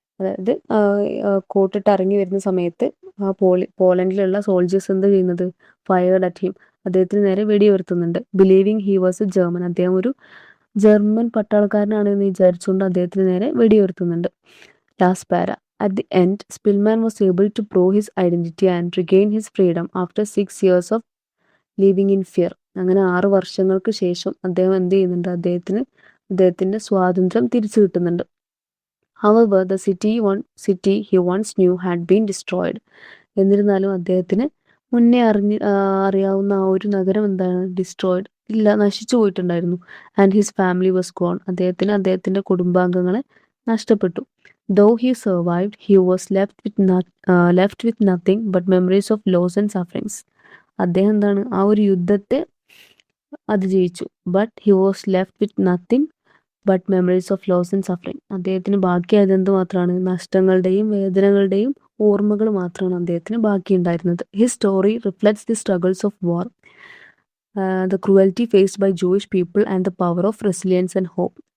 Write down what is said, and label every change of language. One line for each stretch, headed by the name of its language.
Malayalam: അതായത് കോട്ടിട്ട് ഇറങ്ങി വരുന്ന സമയത്ത് ആ പോളണ്ടിലുള്ള സോൾജേഴ്സ് എന്താ ചെയ്യുന്നത്?
English: Fired at him.
Malayalam: അദ്ദേഹത്തിന് നേരെ വെടിയുതിർത്തുന്നുണ്ട്.
English: Believing he was a German.
Malayalam: അദ്ദേഹം ഒരു ജർമ്മൻ പട്ടാളക്കാരനാണ് എന്ന് വിചാരിച്ചുകൊണ്ട് അദ്ദേഹത്തിന് നേരെ വെടിയുതിർത്തുന്നുണ്ട്. ലാസ്റ്റ് പാര.
English: At the end, Spillman was able to prove his identity and regain his freedom after 6 years of living in fear.
Malayalam: അങ്ങനെ 6 വർഷങ്ങൾക്ക് ശേഷം അദ്ദേഹം എന്ത് ചെയ്യുന്നുണ്ട്? അദ്ദേഹത്തിൻ്റെ സ്വാതന്ത്ര്യം തിരിച്ചു കിട്ടുന്നുണ്ട്.
English: However, the city he once knew had been destroyed.
Malayalam: എന്നിരുന്നാലും അദ്ദേഹത്തിന് മുന്നേ അറിയാവുന്ന ആ ഒരു നഗരം എന്താണ്? ഡിസ്ട്രോയിഡ്, ഇല്ല, നശിച്ചു പോയിട്ടുണ്ടായിരുന്നു.
English: And his family was gone.
Malayalam: അദ്ദേഹത്തിൻ്റെ കുടുംബാംഗങ്ങളെ നഷ്ടപ്പെട്ടു.
English: Though he survived, he was left with nothing but memories of loss and sufferings.
Malayalam: അദ്ദേഹം എന്താണ്? ആ ഒരു യുദ്ധത്തെ അതിജീവിച്ചു.
English: But he was left with nothing but memories of loss and suffering.
Malayalam: അദ്ദേഹത്തിന് ബാക്കിയായത് എന്ത് മാത്രമാണ്? നഷ്ടങ്ങളുടെയും വേദനകളുടെയും ഓർമ്മകൾ മാത്രമാണ് അദ്ദേഹത്തിന് ബാക്കിയുണ്ടായിരുന്നത്.
English: His story reflects the struggles of war, the cruelty faced by Jewish people and the power of resilience and hope.